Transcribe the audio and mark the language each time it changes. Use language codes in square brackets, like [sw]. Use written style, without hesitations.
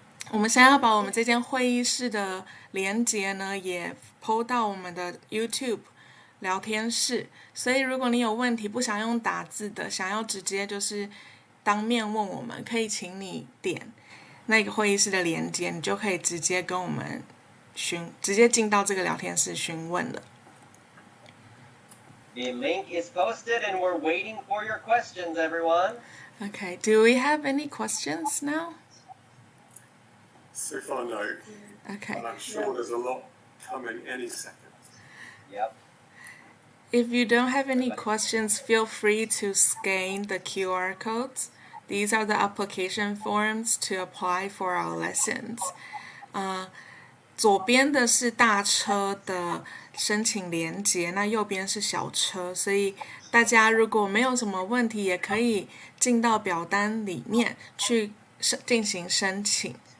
[zh] 我们现在要把我们这间会议室的连结呢，也 PO 到我们的 YouTube 聊天室，所以如果你有问题不想用打字的，想要直接就是当面问我们，可以请你点那个会议室的连接，你就可以直接跟我们直接进到这个聊天室询问了。 [en] The link is posted and we're waiting for your questions, everyone. Okay, do we have any questions now? So far, no. Okay. And I'm sure there's a lot coming any second. Yep. If you don't have any questions, feel free to scan the QR codes. These are the application forms to apply for our lessons. [zh] 左边的是大车的申请连结，那右边是小车，所以大家如果没有什么问题，也可以进到表单里面去进行申请。